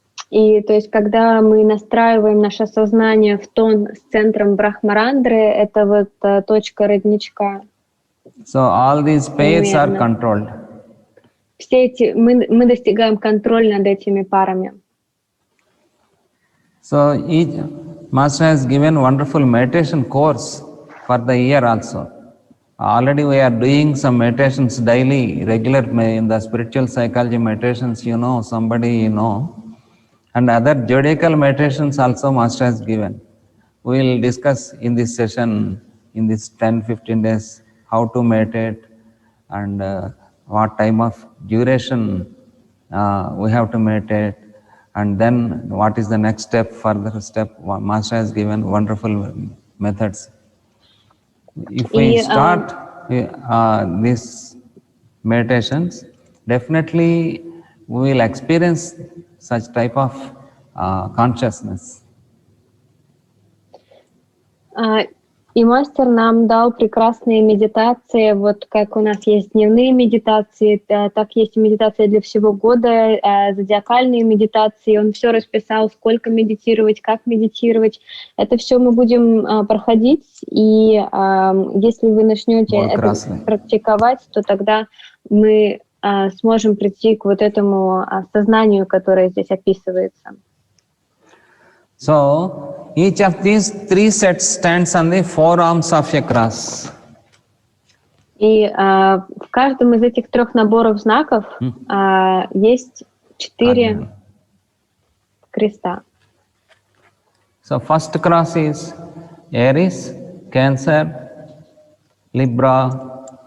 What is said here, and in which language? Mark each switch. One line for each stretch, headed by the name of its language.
Russian: И то есть, когда мы настраиваем наше сознание в тон с центром Брахмарандры, это вот точка родничка.
English: so all these pairs are
Russian: Примерно.
English: controlled.
Russian: Все эти мы достигаем контроля над этими парами.
English: So each master has given wonderful meditation course for the year also. Already we are doing some meditations daily, regular in the spiritual psychology meditations, somebody you know. And other zodiacal meditations also master has given. We will discuss in this session, in this 10-15 days, how to meditate and what time of duration we have to meditate, and then what is the next step, further step. Master has given wonderful methods. If we start these meditations, definitely we will experience such type of consciousness.
Russian: И мастер нам дал прекрасные медитации, вот как у нас есть дневные медитации, так есть и медитация для всего года, зодиакальные медитации. Он все расписал, сколько медитировать, как медитировать. Это все мы будем проходить, и если вы начнете это практиковать, то тогда мы сможем прийти к вот этому сознанию, которое здесь описывается.
English: So, each of these 3 sets stands on the 4 arms of a cross.
Russian: И в каждом из этих 3 наборов знаков есть 4 креста.
English: So, first cross is Aries, Cancer, Libra,